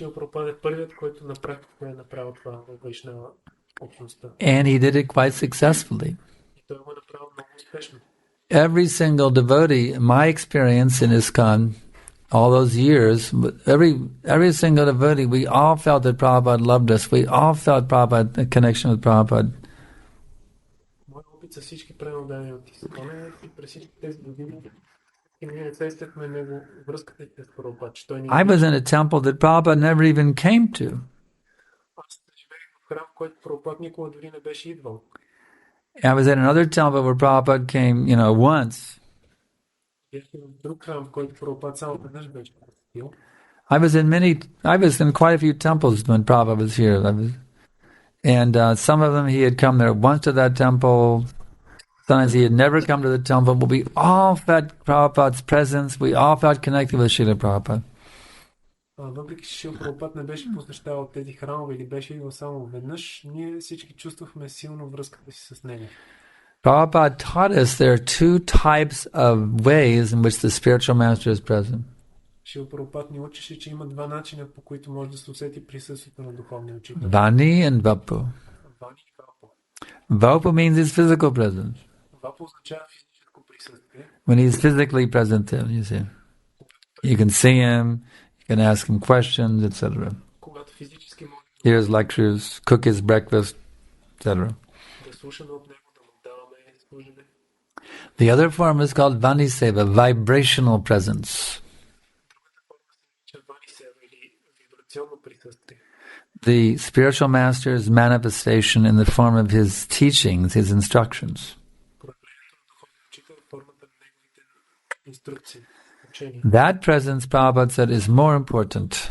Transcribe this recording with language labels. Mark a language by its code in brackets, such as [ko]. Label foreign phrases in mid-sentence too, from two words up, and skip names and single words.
[en] And he did it quite successfully. Every single devotee, in my experience in ISKCON, all those years, every single devotee, we all felt that Prabhupada loved us. We all felt Prabhupada, the connection with Prabhupada. [bg] С всички пренодани от изпълнение и през всички тези години и ние усещахме него връзката с Прабхупада, че той ни... [en] I was in a temple that Prabhupada never even came to. [bg] Аз живеех в храм, в който Прабхупада никога дори не беше идвал. [en] I was in another temple where Prabhupada came, once. [bg] Бях в друг храм, в който Прабхупада само веднъж беше посетил. [en] I was in quite a few temples when Prabhupada was here. And some of them he had come there once to that temple. Sometimes he had never come to the temple, but we all felt Prabhupada's presence. We all felt connected with Srila Prabhupada. [bg] Въпреки че Шрила Прабхупада не беше посещавал тези храмове или беше идвал само веднъж, ние всички чувствахме силно връзката си с него. [en] Prabhupada taught us there are 2 types of ways in which the spiritual master is present. [bg] Шрила Прабхупада ни учеше, че има 2 начина, по които може да се усети присъствието на духовния учител. [en] Vani and Vapu. [bg] Вани и Вапо. [en] Vapu means his physical presence. [bg] Вапо означава физическо присъствие. [en] When he's physically present there, you see. You can see him, you can ask him questions, etc. [bg] Когато физически може [en] Hear his lectures, cook his breakfast, etc. [bg] да слушаме от него, да му даваме служене. [en] The other form is called Vani Seva, vibrational presence. The spiritual master's manifestation in the form of his teachings, his instructions. That presence, Prabhupada said, is more important.